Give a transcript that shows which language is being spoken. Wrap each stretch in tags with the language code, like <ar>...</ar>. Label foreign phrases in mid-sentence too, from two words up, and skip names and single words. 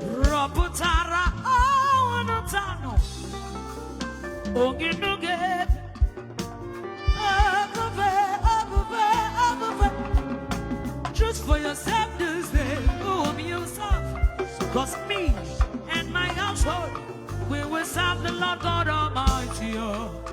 <ig>Rọpụtara ọnụ tanụ. Onye nụ ga-ebi. Ebube, ebube, ebube.</ig> <en>Choose for yourself this day whom you serve. 'Cause me and my household, we will serve the Lord God Almighty. Oh.</en>